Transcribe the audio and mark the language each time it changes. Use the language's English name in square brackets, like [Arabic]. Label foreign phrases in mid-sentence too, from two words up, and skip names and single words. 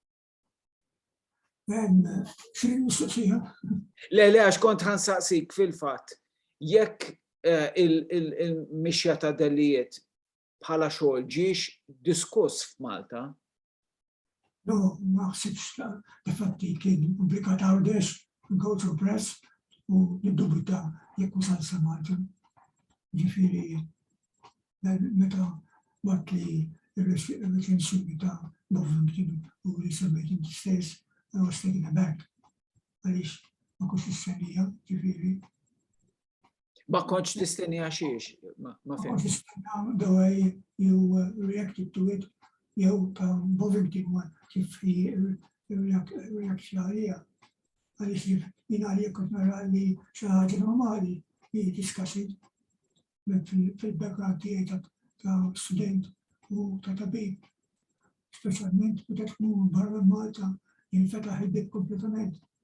[Maltese] Le, għax kont ħansaqsik fil-fatt, jekk il-mixja ta' delijiet bħala xogħol ġiex diskuss f'Malta? No, ma ħsibx difatti kien pubblikat għawdex go-to press u niddubita jekk wasal sa Malta. Ġifieri meta waqt li il-recensjoni ta' Bovington u li semmejt inti stess, [English] I was taken aback. [Maltese] Għaliex ma kontx tistennija, ġifieri. Ma kontx tistennija xiex? Ma kontx tistennija [English] the way you reacted to it, [Maltese] jew ta' Bovington kif reaksja għalija. Għaliex jien għalija kont nara li xi ħaġa normali li diskassit fil-background tiegħi ta' student u ta' tabib, speċjalment meta tkun barra Malta jinfetaħ il-bib kompletament.